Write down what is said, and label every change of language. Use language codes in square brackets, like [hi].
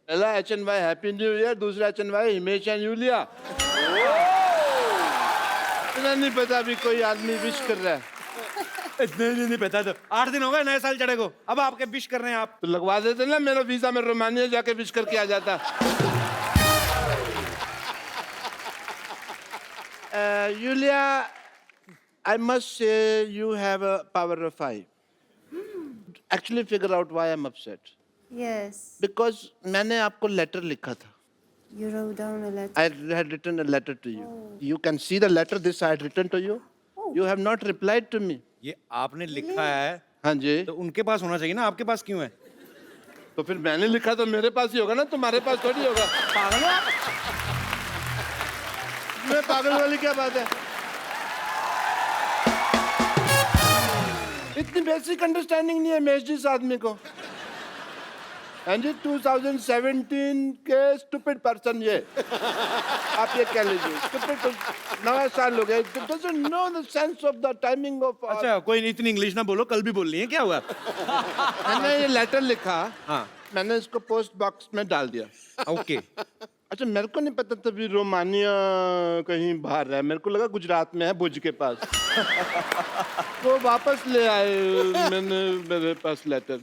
[hi] पहला HNY happy new year, दूसरा HNY Himesh and Yulia. इतना नहीं पता अभी कोई आदमी विश कर रहा है. नहीं पता. तो 8 दिन हो गए नए साल चढ़े को. अब आपके विश कर रहे हैं आप. तो लगवा देते ना मेरा वीजा में रोमानिया जाके विश करके आ जाता. [en] Yulia, I must say you have a power of 5. Actually figure out why I'm upset. Yes. Because [hi] मैंने आपको लेटर लिखा था. [en] You wrote down a letter. I had written a letter to you. You can see the letter this I had written to you. You have not replied to me. [hi] ये आपने लिखा है हाँ जी. तो उनके पास होना चाहिए ना. आपके पास क्यों है? तो फिर मैंने लिखा तो मेरे पास ही होगा ना, तुम्हारे पास थोड़ी होगा. पागल हो आप? मैं पागल वाली क्या बात है? इतनी बेसिक अंडरस्टैंडिंग नहीं है मेश जी इस आदमी को. हाँ जी 2017 के स्टूपिड पर्सन ये. आप ये कह लीजिए स्टूपिड. नया साल हो गया. [en] doesn't know the sense of the timing of. [hi] अच्छा कोई नहीं, इतनी इंग्लिश ना बोलो. कल भी बोल रही है. क्या हुआ? मैंने ये लेटर लिखा. हाँ. मैंने इसको पोस्ट बॉक्स में डाल दिया. ओके. अच्छा मेरे को नहीं पता तभी रोमानिया कहीं बाहर है. मेरे को लगा गुजरात में है भुज के पास. वो वापस ले आए मैंने मेरे पास लेटर.